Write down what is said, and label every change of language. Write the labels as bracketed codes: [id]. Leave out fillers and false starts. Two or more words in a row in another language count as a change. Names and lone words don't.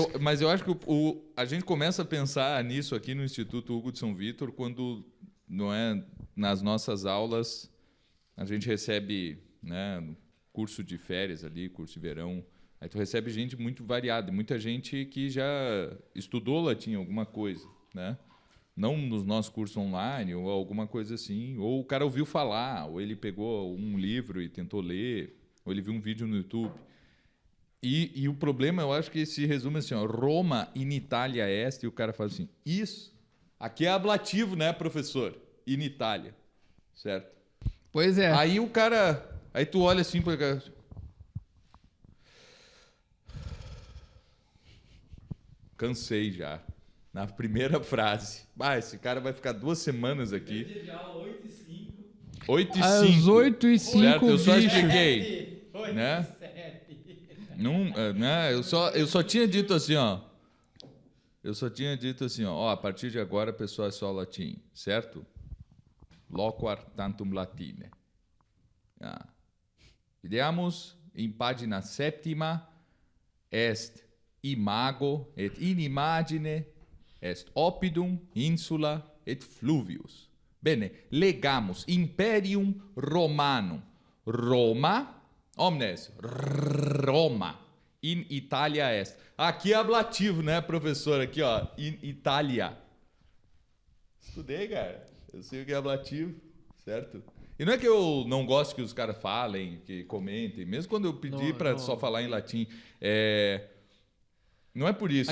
[pt] Não, mas eu acho que a gente começa a pensar nisso aqui no Instituto Hugo de São Vítor quando, não é, nas nossas aulas, a gente recebe, né, curso de férias ali, curso de verão, aí tu recebe gente muito variada, muita gente que já estudou latim, alguma coisa, né? Não nos nossos cursos online ou alguma coisa assim, ou o cara ouviu falar, ou ele pegou um livro e tentou ler, ou ele viu um vídeo no YouTube. E o problema, eu acho que se resume assim, [la] Roma in Italia est, [pt] e o cara fala assim, isso, aqui é ablativo, né, professor? [la] In Itália, [pt] certo? Pois é. Aí o cara... Aí tu olha assim para cá. Cansei já. Na primeira frase. Esse cara vai ficar 2 semanas aqui. Dia de aula 8h05. 8h05. Às 8h05, certo? Eu só bicho. expliquei. 8h07. Né? Eu só tinha dito assim, ó. A partir de agora, pessoal, é só latim, certo? [la] Loquar tantum latine. Vediamos in pagina 7ª est imago et in imagine est oppidum insula et fluvius. Bene, legamus imperium Romanum. Roma, omnes, Roma, in Italia est. [pt] Aqui é ablativo, né, professor? Aqui, ó, [la] in Italia. [pt] Estudei, cara. Eu sei o que é ablativo, certo? E não é que eu não gosto que os caras falem, que comentem, mesmo quando eu pedi para só falar em latim. Não é por isso.